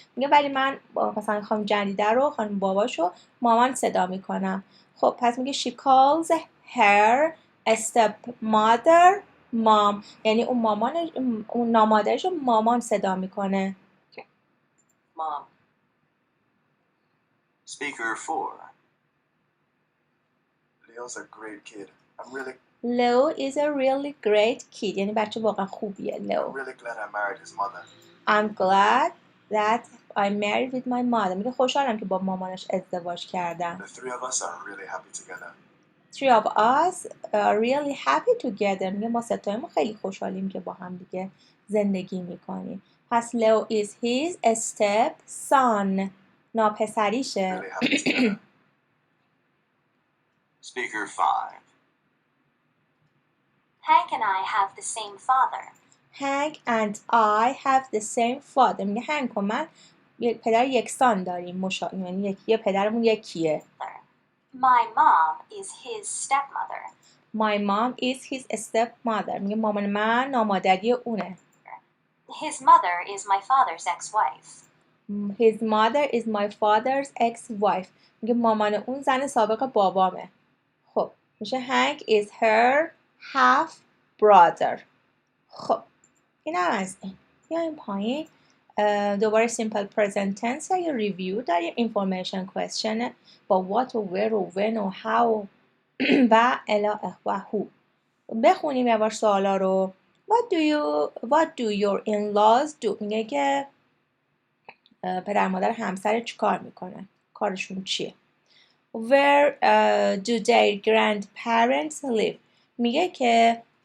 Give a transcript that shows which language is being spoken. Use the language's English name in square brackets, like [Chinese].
[Persian] میگه ولی من مثلا خانم جدیده رو خانم باباشو مامان صدا میکنم. خب پس میگه [English] she calls her stepmother mom. [Persian] یعنی اون نامادرش رو مامان صدا میکنه. [English] Mom. Speaker 4. Leo's a great kid. Leo is a really great kid. [Persian] یعنی بچه واقعا خوبیه. [English] I'm Leo. really glad I married his mother. I'm glad that I married with my mother. [Persian] میگه خوشحالم که با مامانش ازدواج کردم. [English] The three of us are really happy together. Three of us are really happy together. [Persian] میگه ما ستایمون خیلی خوشحالیم که با هم دیگه زندگی میکنیم. [English] پس Leo is his step son. [Persian] ناپسریشه. [English] Really happy together. Speaker 5. Hank and I have the same father. Hank and I have the same father. [Persian] میگه هنگ و من پدر یکسان داریم. یعنی یه پدرمون یکیه. [English] My mom is his stepmother. My mom is his stepmother. [Persian] میگه مامان من نامادری اونه. [English] His mother is my father's ex-wife. His mother is my father's ex-wife. [Persian] میگه مامان اون زن سابق بابامه. خب میشه [English] Hank is her half brother. [Persian] خب این هم از این. بیایم پایین. دوباره simple present tense یا ریویو داریم. information question با what و where و when و how و الی و who. بخونیم یه بار سوالا رو. [English] What do your in-laws do؟ [Persian] میگه که پدر مادر همسر چی کار میکنن؟ کارشون چیه؟ [English] Where do their grandparents live؟ [Persian] میگه که